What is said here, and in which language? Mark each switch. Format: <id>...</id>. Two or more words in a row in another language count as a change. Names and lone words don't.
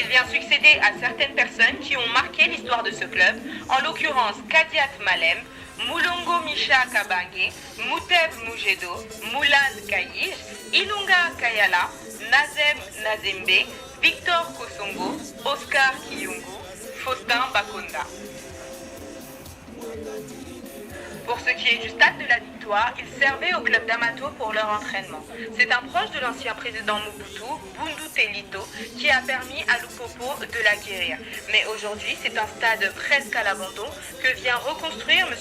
<fr>succédé à certaines personnes qui ont marqué l'histoire de ce club, en l'occurrence Kadiat Malem, Mulongo Misha Kabange, Mouteb Mujedo, Moulan Kayij, Ilunga Kayala, Nazem Nazembe, Victor Kosongo, Oscar Kiyungu, Faustin Bakonda. Pour ce qui est du stade de la victoire, ils servaient au club d'Amato pour leur entraînement. C'est un proche de l'ancien président Mobutu, Bundu Telito, qui a permis à Lupopo de l'acquérir. Mais aujourd'hui, c'est un stade presque à l'abandon que vient reconstruire M.</fr>